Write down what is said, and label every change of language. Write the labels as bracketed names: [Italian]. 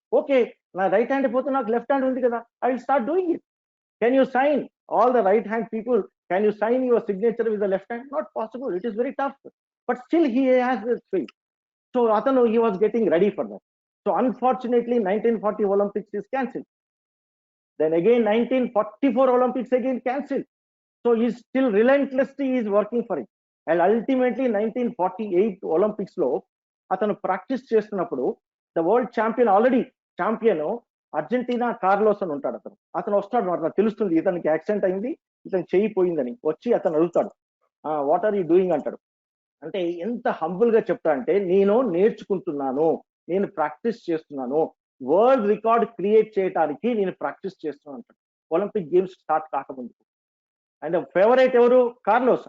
[Telugu] Okay, నా right hand పోతే నాకు లెఫ్ట్ హ్యాండ్ ఉంది కదా, [English] I will start doing it. Can you sign, all the right hand people, can you sign your signature with the left hand? Not possible, it is very tough. But still he has faith. So అతను he was getting ready for that. So unfortunately 1940 Olympics is cancel. Then again 1944 Olympics again cancelled. So he's still relentlessly is working for it. And ultimately 1948 Olympics లో అతను practice చేస్తున్నప్పుడు the world champion already champion Argentina Carlos అని ఉంటాడు. [Telugu] అతను వస్తాడు, అట్లా తెలుస్తుంది ఇతనికి యాక్సిడెంట్ అయింది, ఇతను చెయ్యి పోయిందని. వచ్చి అతను అడుగుతాడు, [English] what are you doing [Telugu] అంటాడు. అంటే ఎంత హంబుల్ గా చెప్తా అంటే, నేను నేర్చుకుంటున్నాను, నేను ప్రాక్టీస్ చేస్తున్నాను, వరల్డ్ రికార్డ్ క్రియేట్ చేయడానికి నేను ప్రాక్టీస్ చేస్తున్నాను అంటాడు ఒలింపిక్ గేమ్స్ స్టార్ట్ కాకముందు. అండ్ ఫేవరెట్ ఎవరు? కార్లోస్.